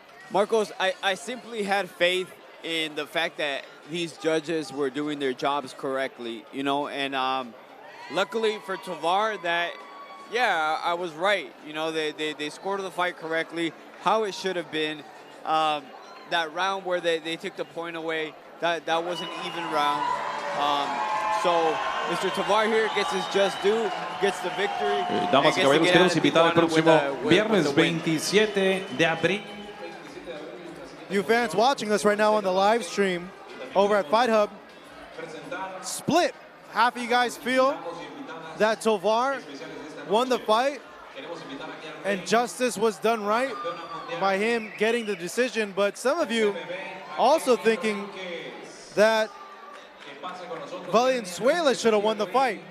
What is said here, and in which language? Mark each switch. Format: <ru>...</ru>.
<en>Marcos, I simply had faith in the fact that these judges were doing their jobs correctly, you know, and luckily for Tovar that, yeah, I was right. You know, they scored the fight correctly, how it should have been. That round where they took the point away, that was an even round. So Mr. Tovar here gets his just due, gets the victory.</en> <es>Damas y caballeros, queremos invitar el próximo viernes 27 de abril.</es> <en>You fans watching us right now on the live stream over at Fight Hub, split. Half of you guys feel that Tovar won the fight and justice was done right by him getting the decision, but some of you also thinking that Valenzuela should have won the fight.</en>